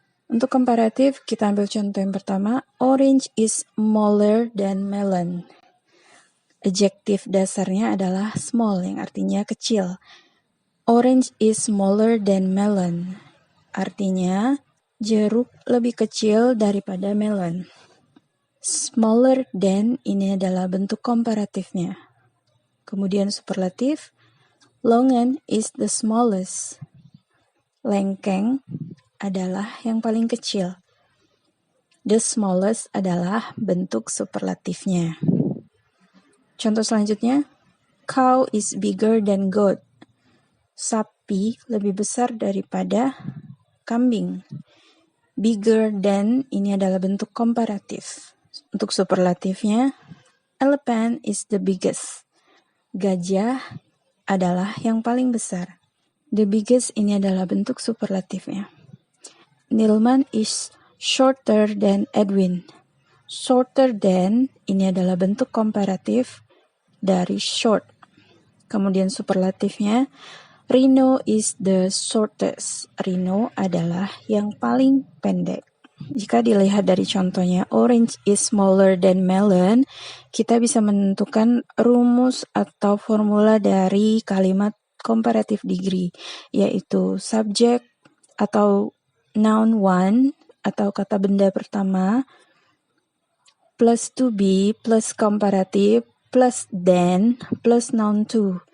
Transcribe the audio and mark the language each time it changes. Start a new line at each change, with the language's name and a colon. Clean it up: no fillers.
Indonesian: Untuk komparatif, kita ambil contoh yang pertama.
English: Orange is smaller than melon.
Indonesian: Adjektif dasarnya adalah small, yang artinya kecil.
English: Orange is smaller than melon.
Indonesian: Artinya, jeruk lebih kecil daripada melon.
English: Smaller than
Indonesian: ini adalah bentuk komparatifnya. Kemudian superlatif,
English: Longan is the smallest.
Indonesian: Lengkeng, adalah yang paling kecil.
English: The smallest
Indonesian: adalah bentuk superlatifnya. Contoh selanjutnya,
English: cow is bigger than goat.
Indonesian: Sapi lebih besar daripada kambing.
English: Bigger than
Indonesian: ini adalah bentuk komparatif. Untuk superlatifnya,
English: elephant is the biggest.
Indonesian: Gajah adalah yang paling besar.
English: The biggest
Indonesian: ini adalah bentuk superlatifnya.
English: Nilman is shorter than Edwin. Shorter than
Indonesian: ini adalah bentuk komparatif dari short. Kemudian superlatifnya,
English: Rino is the shortest.
Indonesian: Rino adalah yang paling pendek. Jika dilihat dari contohnya,
English: orange is smaller than melon,
Indonesian: kita bisa menentukan rumus atau formula dari kalimat
English: comparative degree,
Indonesian: yaitu subject atau
English: noun one
Indonesian: atau kata benda pertama, plus
English: to be,
Indonesian: plus comparative, plus than, plus
English: noun to.